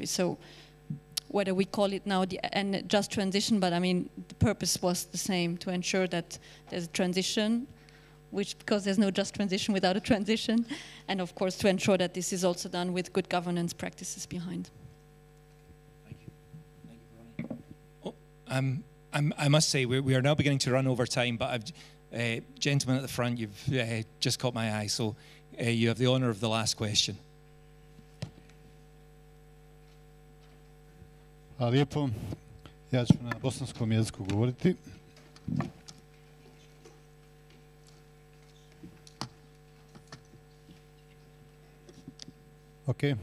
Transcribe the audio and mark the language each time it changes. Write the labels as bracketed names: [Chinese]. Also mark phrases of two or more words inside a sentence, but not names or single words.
[English] So whether we call it now the just transition, but I mean, the purpose was the same, to ensure that there's a transition, because there's no just transition without a transition, and of course to ensure that this is also done with good governance practices behind. Thank you. Thank you, Veronica. I must say we are now beginning to run over time, but gentlemen at the front, you've just caught my eye, so you have the honor of the last question. [Bosnian] Hvala lijepo. Ja ću na bosanskom jeziku govoriti. Ok.